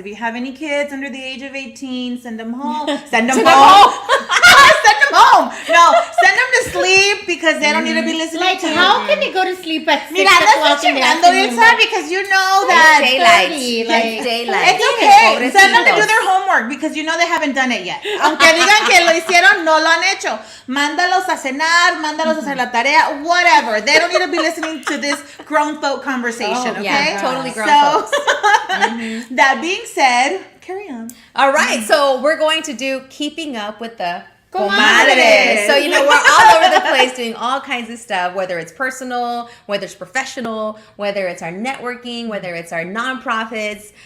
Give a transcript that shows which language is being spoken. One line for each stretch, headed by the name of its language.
English: If you have any kids under the age of 18, send them home. Send them home. Send them home. No, send them to sleep because they don't need to be listening to. How can they go to sleep at 6
Spanish: Mira,
English: o'clock in the afternoon? Because you know that daylight. It's daylight. It's okay. Send them to do their homework because you know they haven't done it yet.
Spanish: Aunque digan que lo hicieron, no lo han hecho. Mándalos a cenar, mándalos a hacer la tarea, whatever.
English: They don't need to be listening to this grown folk conversation, okay? Yeah, totally grown folks. That being said, carry on. All right, so we're going to do Keeping Up with the Comadres. So, we're all over the place doing all kinds of stuff, whether it's personal, whether it's professional, whether it's our networking, whether it's our nonprofits.